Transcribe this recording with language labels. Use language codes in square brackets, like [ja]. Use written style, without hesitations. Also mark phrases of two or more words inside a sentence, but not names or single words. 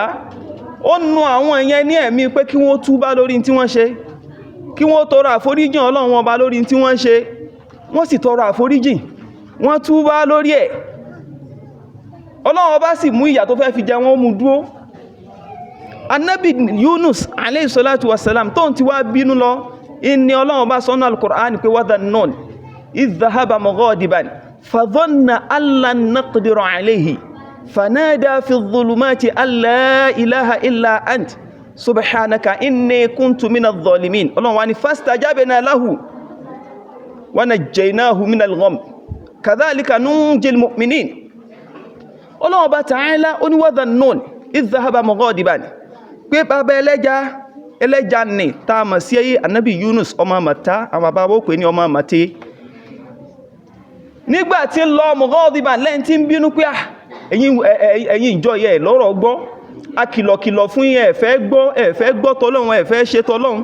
[yo] Ó nu àwọn èèyàn ní ẹ̀mí pé kí wọ́n túbá lórí tí wọ́n ṣe, kí wọ́n tọrọ àforíjìn Ọlọ́run ọba lórí tí wọ́n ṣe, wọ́n sì tọrọ àforíjìn, wọ́n túbá lórí ẹ̀. Ọlọ́run ọba sì mú ìyà tó fẹ́ fi jẹ wọ́n mú dúró. Ànábì Yunus [ar] عليه الصلاة والسلام [yo] tó ń ti wá bínú lọ, inni Ọlọ́run ọba sọ́nà al-Qur'an pé [ar] وذا النون إذ ذهب مغاضبا فظن أن لن نقدر عليه فنادى في الظلمات أن لا إله إلا أنت سبحانك إني كنت من الظالمين. [yo] Ọlọ́run wá ní [ar] فاستجبنا له ونجيناه من الغم وكذلك ننجي المؤمنين. [yo] Ọlọ́run Ọba Ta'ala ó ní [ar] وذا النون إذ ذهب مغاضبا [yo] pé bàbá ẹlẹ́ja ní tá mọ̀ sí Ànábì Yunus ọmọ Màtá, àwọn bàbá ó pè ní ọmọ Màté. Nígbà tí ń lọ mughadiban lẹ́yìn tí ń bínú pé ẹ̀yin ìjọ yẹ lọ́rọ̀ gbọ́, a kìlọ̀kìlọ̀ fún yín ẹ̀fẹ́ gbọ́ tọ́lọ́run, ẹ̀fẹ́ ṣe tọ́lọ́run.